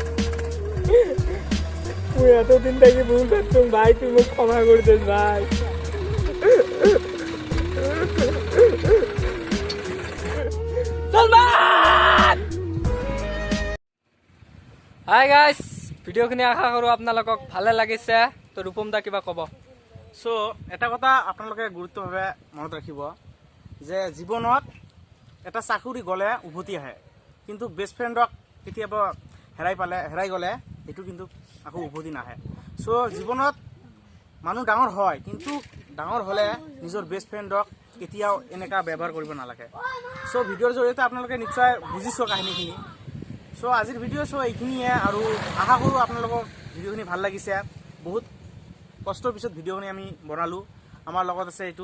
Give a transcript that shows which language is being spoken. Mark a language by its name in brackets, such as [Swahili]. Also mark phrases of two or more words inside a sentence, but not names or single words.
[Bangla] তুই এতদিন থেকে ভুল করতাম ভাই তুই মোক ক্ষমা করে দে ভাই [English] hi guys [Assamese] ভিডিঅ'খিনি আশা কৰোঁ আপোনালোকক ভালে লাগিছে তো ৰূপম দা কিবা ক'ব চ' এটা কথা আপোনালোকে গুৰুত্বভাৱে মনত ৰাখিব যে জীৱনত এটা চাকৰি গ'লে উভতি আহে কিন্তু [English] best friendক [Assamese] কেতিয়াবা হেৰাই গ'লে সেইটো কিন্তু আকৌ উভতি নাহে চ' জীৱনত মানুহ ডাঙৰ হয় কিন্তু ডাঙৰ হ'লে নিজৰ [English] best friendক [Assamese] কেতিয়াও এনেকুৱা ব্যৱহাৰ কৰিব নালাগে চ' ভিডিঅ'ৰ জৰিয়তে আপোনালোকে নিশ্চয় বুজিছোঁ কাহিনীখিনি চ' আজিৰ ভিডিঅ' চ' এইখিনিয়ে আৰু আশা কৰোঁ আপোনালোকক ভিডিঅ'খিনি ভাল লাগিছে বহুত কষ্টৰ পিছত ভিডিঅ'খিনি আমি বনালোঁ আমাৰ লগত আছে এইটো